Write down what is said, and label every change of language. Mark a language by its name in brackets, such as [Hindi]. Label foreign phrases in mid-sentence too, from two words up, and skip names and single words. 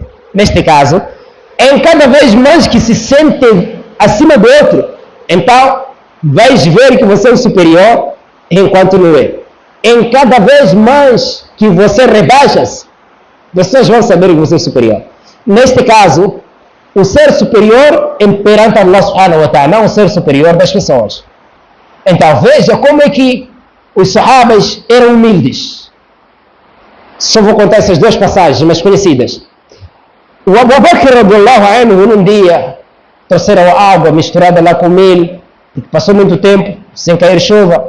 [Portuguese] Neste caso, em cada vez mais que se sente acima do outro, então vais ver que você é o superior enquanto não é. Em cada vez mais que você rebaixa-se, pessoas vão saber que você é superior. Neste caso, o ser superior é perante Allah [Arabic] سبحانه وتعالى, [Portuguese] não o ser superior das pessoas. Então veja como é que os sahabas eram humildes. Só vou contar essas duas passagens mais conhecidas. O Abu Bakr [Arabic] رضي الله عنه, [Portuguese] num dia, trouxeram água misturada lá com milho, passou muito tempo sem cair chuva.